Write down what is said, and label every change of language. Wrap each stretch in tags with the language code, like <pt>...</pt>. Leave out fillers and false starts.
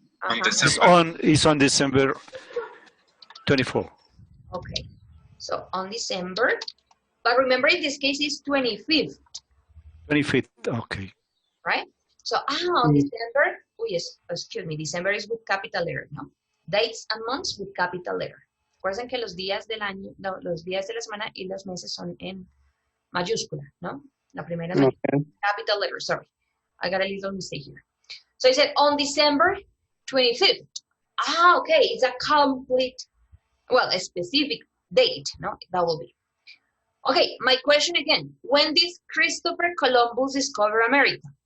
<en>It's on December 24. Okay, so on December, but remember in this case it's 25th. 25th, okay. Right? So on December, oh yes, excuse me, December is with capital letter, ¿no? Dates and months with capital letter.</en> <es>Recuerden que los días del año, no, los días de la semana y los meses son en mayúscula, ¿no? La primera</es> <en>capital letter, sorry. I got a little mistake here. So I said on December 25th. Okay, it's a complete, well, a specific date, no? That will be. Okay, my question again. When did Christopher Columbus discover America?</en>